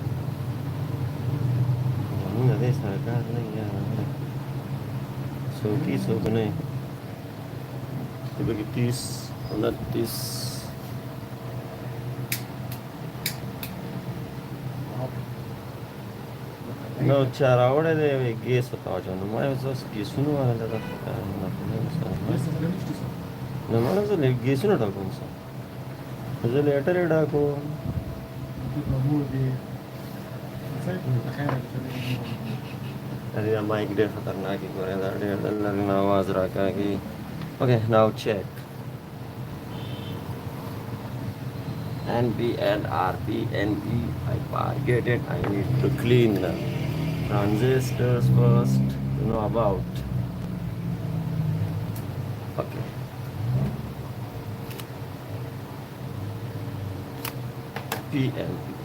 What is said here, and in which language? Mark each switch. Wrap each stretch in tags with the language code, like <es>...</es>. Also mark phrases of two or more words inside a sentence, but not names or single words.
<ps>موږ د سرکار نه یا څوکۍ څوک نه بګي 30 29 نو چا راوړی دی ګیس ورته واچوه نو ما یې اوس ګیسونه وهله ده نه مړه زه ګیسونه ډکوم زه لیټر یې ډکوم ارې دا مایک ډېر خطرناک دی ګورې دا ډېر د لرې نه اواز راکاږي</ps> <en>okay now check NP and RP NP I forget it I need to clean the transistors first to know about okay PNP</en>